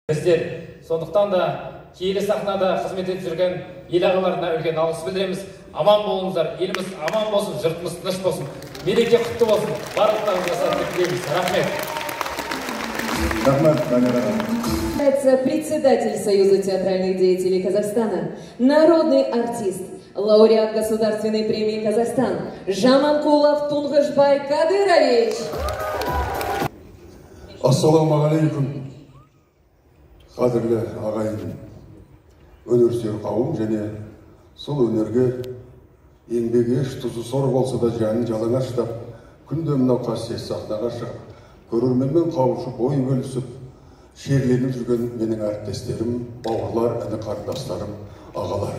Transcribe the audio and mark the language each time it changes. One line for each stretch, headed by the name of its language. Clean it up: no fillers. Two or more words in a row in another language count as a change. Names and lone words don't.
Kazakh: Біздер сондықтан да киелі сахнада қызмет етіп жүрген ел ағаларына үлкен алғыс білдіреміз. Аман болыңыздар, еліміз аман болсын, жұртымыз тыныш болсын. Мереке құтты болсын. Барлықтарыңызға сәттілік тілейміз. Рахмет.
Russian: Председатель Союза театральных деятелей Казахстана, народный артист, лауреат Государственной премии Казахстан Жаманкулов Тунгышбай Кадырович.
Arabic: السلام عليكم.
Kazakh: Қадірлі ағайын, өнерсүйер қауым және сол өнерге еңбегі еш тұзы сор болса да жанын жалаңа шыдап, күнде мынау қасиетті сахнаға шығып, көрерменмен қауышып, ой бөлісіп, шерленіп жүрген менің әріптестерім, бауырлар, іні қарындастарым, ағалар.